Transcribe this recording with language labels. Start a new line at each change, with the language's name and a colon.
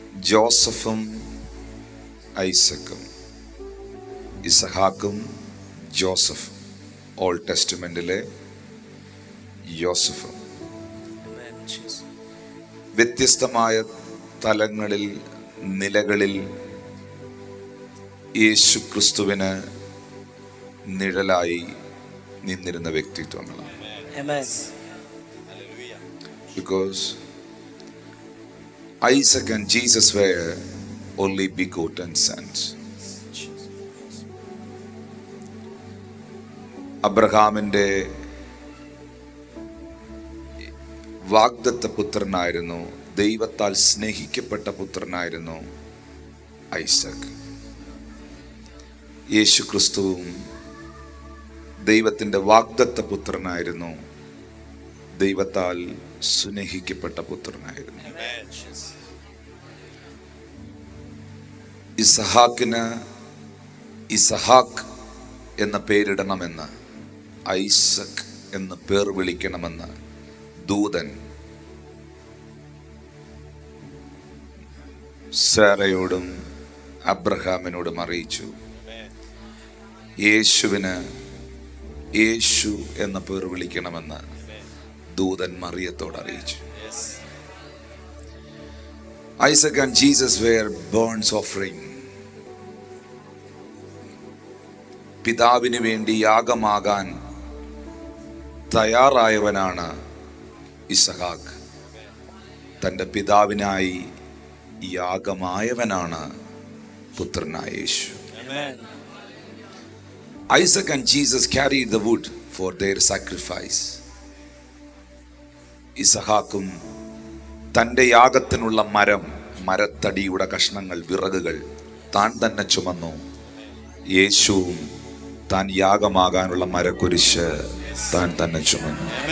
Malayalam: ജോസഫും ഐസക്കും, ഇസഹാക്കും ജോസഫും, ഓൾഡ് ടെസ്റ്റ്മെന്റിലെ യോസഫും വ്യത്യസ്തമായ തലങ്ങളിൽ, നിലകളിൽ യേശു ക്രിസ്തുവിന് നിഴലായി നിന്നിരുന്ന വ്യക്തിത്വങ്ങളാണ്.
English: Because Isaac and Jesus were only begotten sons.
Malayalam: അബ്രഹാമിന്റെ വാഗ്ദത്ത പുത്രനായിരുന്നു, ദൈവത്താൽ സ്നേഹിക്കപ്പെട്ട പുത്രനായിരുന്നു ഐസക്. യേശു ക്രിസ്തുവും ദൈവത്തിന്റെ വാഗ്ദത്ത പുത്രനായിരുന്നു, ദൈവത്താൽ സ്നേഹിക്കപ്പെട്ട പുത്രനായിരുന്നു. ഇസഹാക്കിന് ഇസഹാക്ക് എന്ന പേരിടണമെന്ന്, ഐസക് എന്ന് പേർ വിളിക്കണമെന്ന് ദൂതൻ സാരയോടും അബ്രഹാമിനോടും അറിയിച്ചു. യേശുവിന് യേശു എന്ന പേർ വിളിക്കണമെന്ന് ദൂതൻ മറിയത്തോട് അറിയിച്ചു.
English: Isaac and Jesus were burnt offering.
Malayalam: പിതാവിന് വേണ്ടി യാഗമാകാൻ തയ്യാറായവനാണ് ഇസഹാക്ക്. തൻ്റെ പിതാവിനായി യാഗമായവനാണ് പുത്രനായ യേശു.
English: Isaac and Jesus carried the wood for their sacrifice.
Malayalam: ഇസഹാക്കും തൻ്റെ യാഗത്തിനുള്ള മരത്തടിയുടെ കഷ്ണങ്ങൾ, വിറകുകൾ താൻ തന്നെ ചുമന്നു. യേശുവും താൻ യാഗമാകാനുള്ള മരക്കുരിശ് താൻ തന്നെ ചുമന്നു.